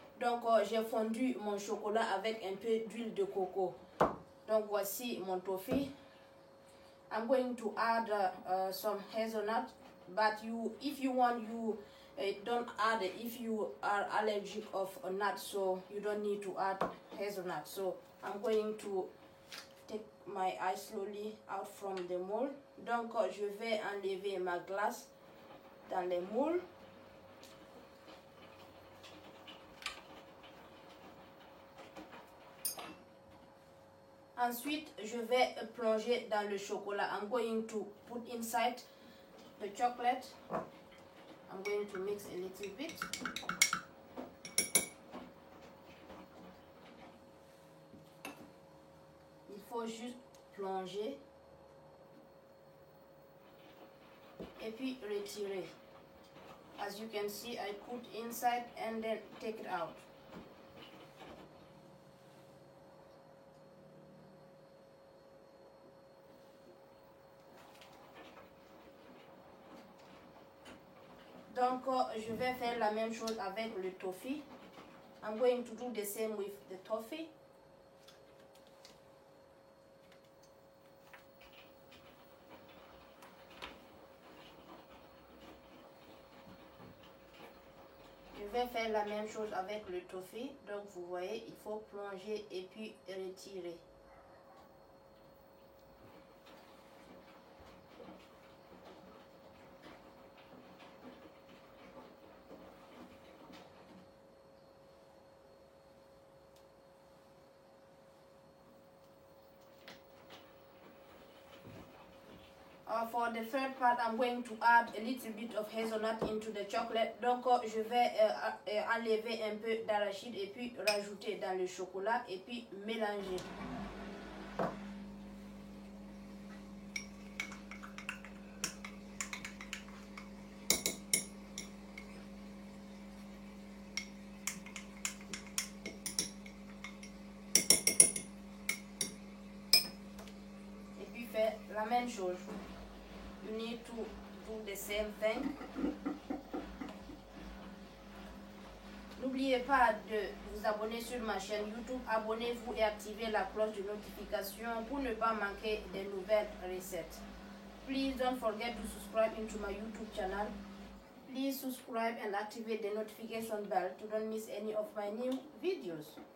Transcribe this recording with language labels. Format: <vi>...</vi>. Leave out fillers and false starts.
<fr>Donc j'ai fondu mon chocolat avec un peu d'huile de coco. Donc voici mon toffee.</fr> <en>I'm going to add some hazelnut, but if you want, you don't add it if you are allergic of a nut, so you don't need to add hazelnut. So I'm going to take my ice slowly out from the mold.</en> <fr>Donc je vais enlever ma glace dans les moules. Ensuite, je vais plonger dans le chocolat.</fr> <en>I'm going to put inside the chocolate. I'm going to mix a little bit.</en> <fr>Il faut juste plonger et puis retirer.</fr> <en>As you can see, I put inside and then take it out.</en> <fr>Donc, je vais faire la même chose avec le toffee.</fr> <en>I'm going to do the same with the toffee.</en> <fr>Je vais faire la même chose avec le toffee. Donc, vous voyez, il faut plonger et puis retirer.</fr> <en>For the third part, I'm going to add a little bit of hazelnut into the chocolate.</en> <fr>Donc, je vais enlever un peu d'arachide et puis rajouter dans le chocolat et puis mélanger. Et puis faire la même chose.</fr> <en>You need to do the same thing.</en> <fr>N'oubliez pas de vous abonner sur ma chaîne YouTube. Abonnez-vous et activez la cloche de notification pour ne pas manquer des nouvelles recettes.</fr> <en>Please don't forget to subscribe into my YouTube channel. Please subscribe and activate the notification bell to don't miss any of my new videos.</en>